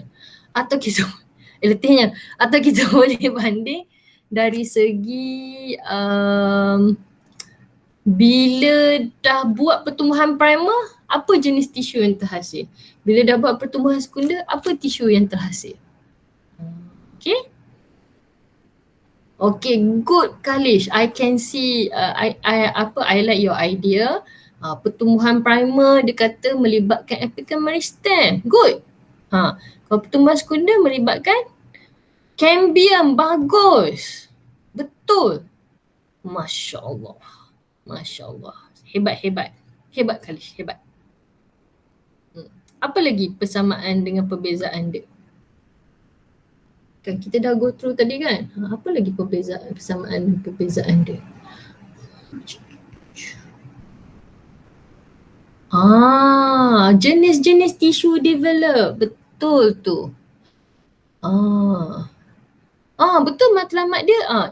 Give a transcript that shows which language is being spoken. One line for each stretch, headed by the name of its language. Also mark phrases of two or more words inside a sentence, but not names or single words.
Malay: Atau kita boleh banding dari segi bila dah buat pertumbuhan primer, apa jenis tisu yang terhasil. Bila dah buat pertumbuhan sekundar, apa tisu yang terhasil.
English: Okay, good Kalish. I can see, I like your idea.
Malay: Pertumbuhan primer dia kata melibatkan
English: apical meristem. Good.
Malay: Kalau pertumbuhan sekundar melibatkan cambium, bagus. Betul.
Arabic: ما شاء الله.
Malay: Hebat Kalish, hebat. Apa lagi persamaan dengan perbezaan dia? Kan kita dah
English: go through
Malay: tadi kan. Apa lagi persamaan dia? Jenis-jenis tisu develop. Betul tu. Betul matlamat dia.